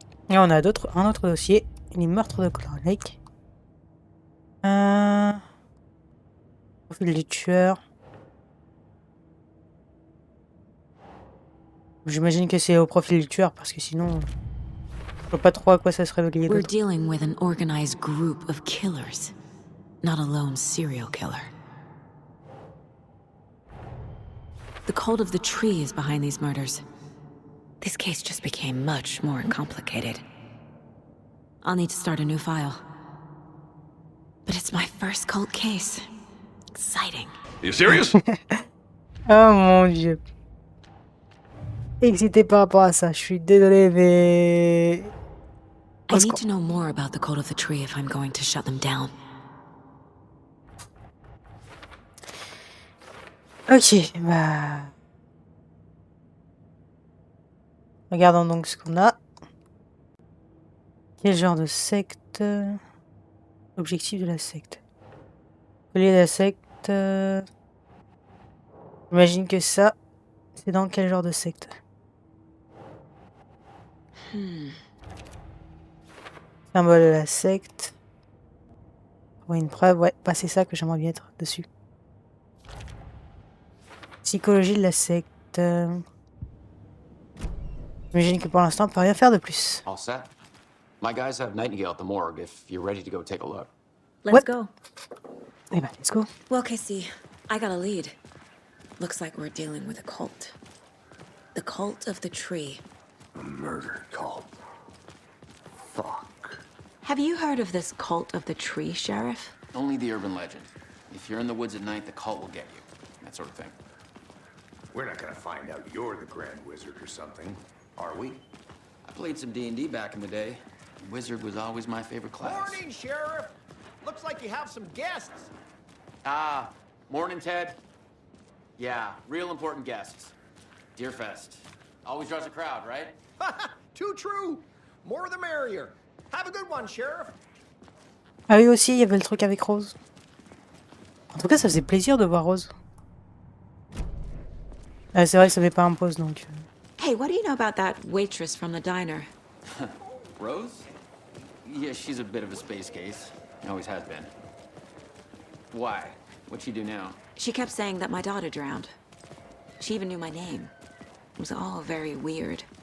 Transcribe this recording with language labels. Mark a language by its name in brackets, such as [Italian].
[French] Et on a un autre dossier. Les meurtres de Cauldron Lake. Profil du tueur. J'imagine que c'est au profil du tueur parce que sinon, je vois pas trop à quoi ça serait lié. [English] We're dealing with an organized group of killers, not a lone serial killer. The cult of the tree is behind these murders. This case just became much more complicated. I'll need to start a new file. But it's my first cult case. Exciting. You serious? [French] Oh mon dieu. Excité par rapport à ça, je suis désolé mais... [English] I need to know more about the code of the tree if I'm going to shut them down. [French] Ok, bah... Regardons donc ce qu'on a. Quel genre de secte? Objectif de la secte. Collier de la secte... J'imagine que ça, c'est dans quel genre de secte? Symbole de la secte. Oui, une preuve, ouais, bah c'est ça que j'aimerais bien être dessus. Psychologie de la secte. J'imagine que pour l'instant, on peut rien faire de plus. [English] All set? My guys have Nightingale at the morgue if you're ready to go take a look. Let's go. [French] Eh ben, [English] let's go. Well, Casey, I got a lead. Looks like we're dealing with a cult. The cult of the tree. A murder cult. Fuck. Have you heard of this cult of the tree, Sheriff? Only the urban legend. If you're in the woods at night, the cult will get you. That sort of thing. We're not gonna find out you're the Grand Wizard or something, are we? I played some D&D back in the day. Wizard was always my favorite class. Morning, Sheriff! Looks like you have some guests. Ah, morning, Ted. Yeah, real important guests. Deerfest. Always draws a crowd, right? Too true. More the merrier. Have a good one, Sheriff. [French] Ah oui, aussi, il y avait le truc avec Rose. En tout cas, ça faisait plaisir de voir Rose. Ah, c'est vrai que ça fait pas un pause, donc... [English] Hey, what do you know about that waitress from the diner? Rose? Yeah, she's a bit of a space case. Always has been. Why? What'd she do now? She kept saying that my daughter drowned. She even knew my name. It was all very weird.